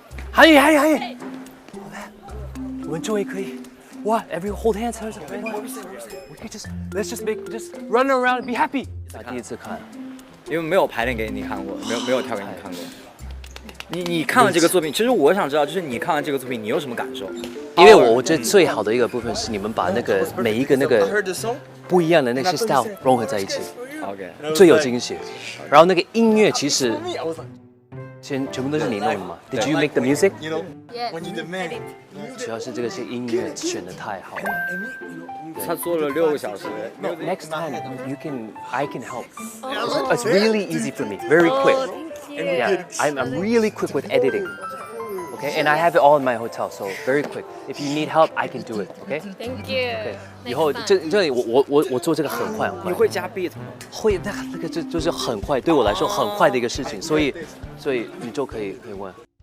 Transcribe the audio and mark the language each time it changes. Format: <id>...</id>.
<zh>还有，我们终于可以，哇</zh> <en>！Everyone hold hands， we can let's just run around and be happy。</en> <zh>第一次看，因为没有排练给你看过，没有跳给你看过。你看了这个作品，其实我想知道，就是你看完这个作品，你有什么感受？因为我觉得最好的一个部分是你们把那个每一个那个不一样的那些 style 融合在一起 OK，最有惊喜。然后那个音乐其实全部都是你弄的嘛 ？</zh> <en>Did you make the music？ You know, when you the man，</en> <zh>主要是这个是音乐选的太好了。他做了6个小时。</zh> <en>Next time I can help. It's really easy for me, very quick. Yeah, I'm really quick with editing. Okay, and I have it all in my hotel, so very quick. If you need help, I can do it. Okay. Thank you. Okay.</en> <zh>以后这里我做这个很快很快。你会加 beat 吗？会那个就是很快，对我来说很快的一个事情，所以你就可以问。</zh>